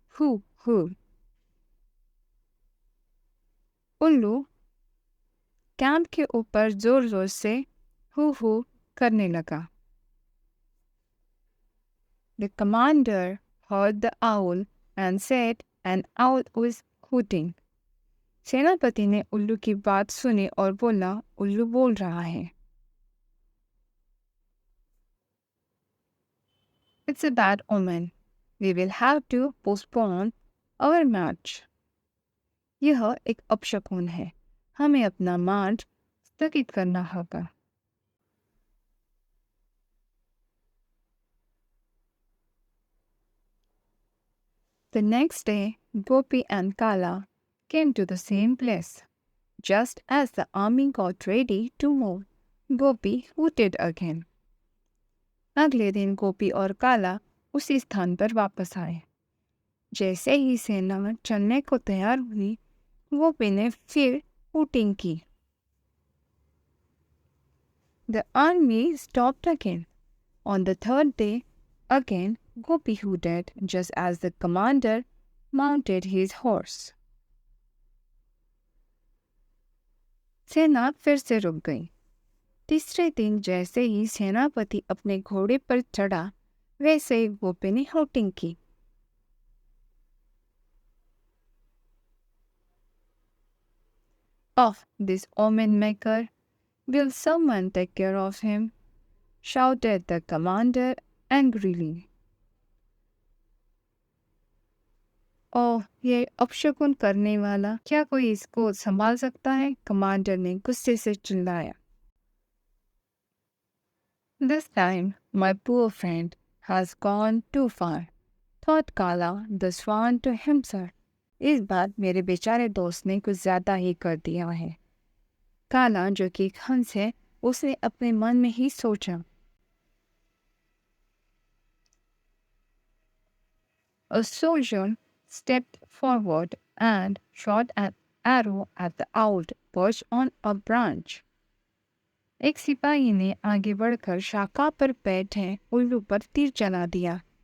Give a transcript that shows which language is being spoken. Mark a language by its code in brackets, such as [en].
[hi] Hoo, hoo. उल्लू camp के ऊपर जोर जोर से हू हू करने लगा। [en] The commander heard the owl and said an owl was hooting. [hi] सेनापति ने उल्लू की बात सुनी और बोला, उल्लू बोल रहा है। [en] It's a bad omen. We will have to postpone our march. [hi] यह एक अपशकुन है, हमें अपना मार्च स्थगित करना होगा। [en] The next day, Gopi and Kala came to the same place. Just as the army got ready to move, Gopi hooted again. [hi] अगले दिन गोपी और काला उसी स्थान पर वापस आए। जैसे ही सेना चलने को तैयार हुई, गोपी ने फिर हूटिंग की। [en] The army stopped again. On the third day, again Gopi hooted just as the commander mounted his horse. [hi] सेना फिर से रुक गई। तीसरे दिन जैसे ही सेनापति अपने घोड़े पर चढ़ा, वैसे ही गोपी ने हूटिंग की। [en] Of this omen maker, will someone take care of him? Shouted the commander angrily. [hi] ओह, ये अपशकुन करने वाला, क्या कोई इसको संभाल सकता है? कमांडर ने गुस्से से चिल्लाया। [en] This time, my poor friend has gone too far, thought Kala the swan to himself. [hi] इस बार मेरे बेचारे दोस्त ने कुछ ज्यादा ही कर दिया है। काला जो कि एक हंस है, उसने अपने मन में ही सोचा। [en] A soldier stepped forward and shot an arrow at the owl perched on a branch. [hi] एक सिपाही ने आगे बढ़कर शाखा पर बैठे उल्लू पर तीर चला दिया.